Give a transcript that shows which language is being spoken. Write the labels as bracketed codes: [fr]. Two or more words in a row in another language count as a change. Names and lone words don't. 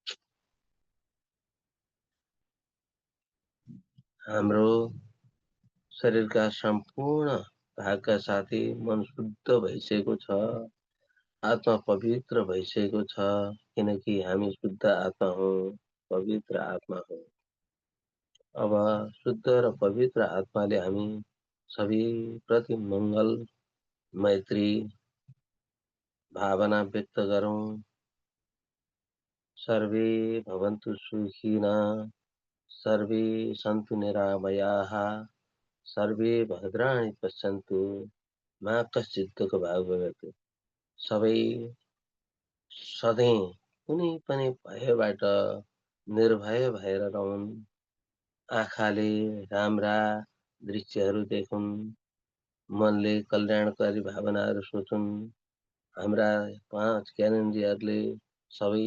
[ne] हाम्रो शरीरका सम्पूर्ण भागका साथै मन शुद्ध भइसकेको छ, आत्मा पवित्र भइसकेको छ, किनकि हामी शुद्ध आत्मा हौँ, पवित्र आत्मा हौँ। अब शुद्ध र पवित्र आत्माले हामी सबैप्रति मङ्गल, मैत्री भावना व्यक्त गरौँ। [sa] सर्वे भवन्तु सुखिनः, सर्वे सन्तु निरामयाः, सर्वे भद्राणि पश्यन्तु मा कश्चित् दुःखभाग् भवेत्। [ne] सबै सधैँ कुनै पनि भयबाट निर्भय भएर रहन्, आँखाले राम्रा दृश्यहरू देखुन्, मनले कल्याणकारी भावनाहरू सोचुन्, हाम्रा 5 ज्ञानेन्द्रियहरूले सबै